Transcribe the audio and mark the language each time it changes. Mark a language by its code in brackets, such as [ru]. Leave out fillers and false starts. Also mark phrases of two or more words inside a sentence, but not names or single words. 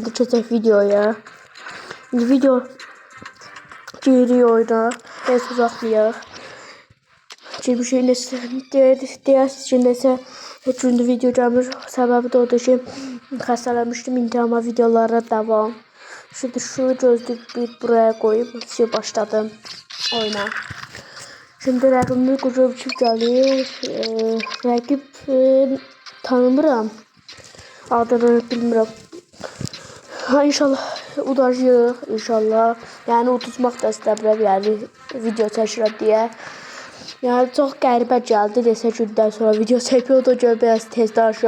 [az] İndi keçək videoya. İndi video giririk oyuna. Heç uzatmayaq. Girmişik nəsə deyərsiniz ki, nəsə heç gündə video gəlmir. Səbəbi də odur ki, xəstələnmişdim. İndi amma videolara davam. [tr] Şimdi şu gözlük buraya qoyub başladım oyuna. [az] Şimdi rəqibimiz qurub gəlir. Rəqib tanımıram. Adını bilmirəm. İnşallah udacağıq, inşallah. Yəni uduzmaq da istəmirəm, yəni video çəkirəm deyə. Yəni çox qəribə gəldi, neçə gündən sonra video çəkiyordu, görə biraz tez danışıram.